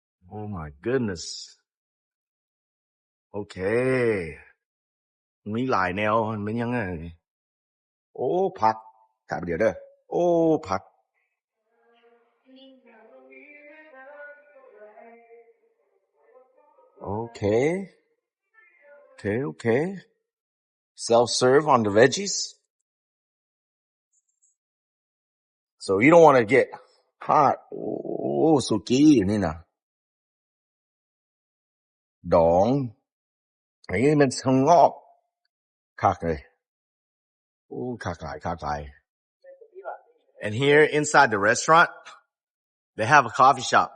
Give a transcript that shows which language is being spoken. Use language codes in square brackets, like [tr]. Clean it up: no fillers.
[en] Oh my goodness Okay [tts] มีหลายแนวมันเป็นยังไงโอ้ผักถามเดี๋ยวเด้อโอ้ผักOkay. [en] Self-serve on the veggies. So you don't want to get hot. Oh, suki [tts] นี่นะดองอันนี้มันข้างนอกคักเลยโอ้คักหลาย [en] And here inside the restaurant, they have a coffee shop.